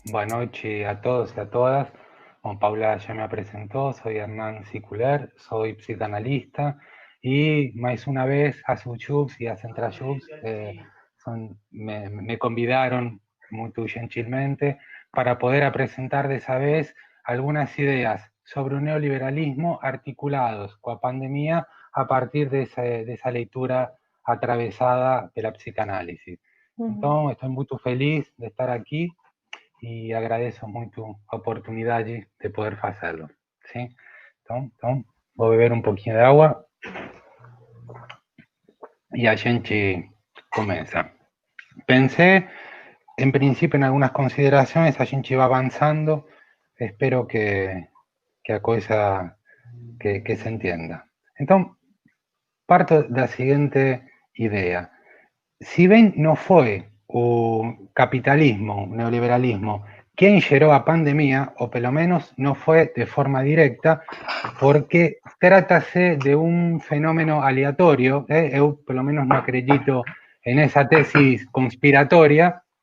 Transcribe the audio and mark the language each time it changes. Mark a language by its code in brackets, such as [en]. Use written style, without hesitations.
[es] Buenas noches a todos y a todas. Como Paula ya me presentó, soy Hernán Sikuler, soy psicanalista y más una vez a Sojubs y a Sintrajus me convidaron muy gentilmente para poder presentar de esa vez algunas ideas sobre un neoliberalismo articulados con la pandemia a partir de esa lectura atravesada de la psicanálisis. [pt] Então, estou muito feliz de estar aqui e agradeço muito a oportunidade de poder fazê-lo. Sim? Então, vou beber um pouquinho de água e a gente começa. Pensei, em princípio, em algumas considerações, a gente vai avançando, espero que a coisa que se entenda. Então, parto da seguinte ideia. [es] Si bien no fue un capitalismo, un neoliberalismo, quien generó a pandemia, [pt] o pelo menos [es] no fue de forma directa, porque trátase de un fenómeno aleatorio, [pt] eu pelo menos [es] no acredito en esa tesis conspiratoria,